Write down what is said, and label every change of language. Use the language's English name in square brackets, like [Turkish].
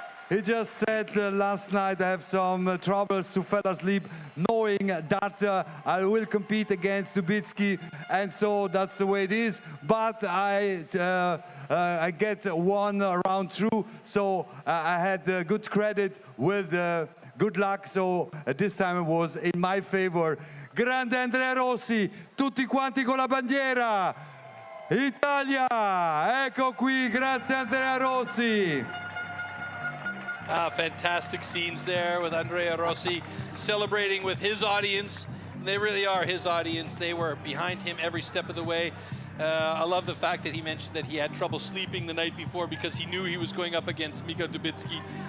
[English] He just said last night I have some troubles to fall asleep knowing that I will compete against Dubitsky, and so that's the way it is. But I get one round through, so I had good credit with good luck, so this time it was in my favor. [Italian] Grande Andrea Rossi, tutti quanti con la bandiera. Italia, ecco qui, grazie Andrea Rossi. [English] Fantastic scenes there with Andrea Rossi celebrating with his audience. They really are his audience. They were behind him every step of the way. I love the fact that he mentioned that he had trouble sleeping the night before because he knew he was going up against Mika Dubitsky.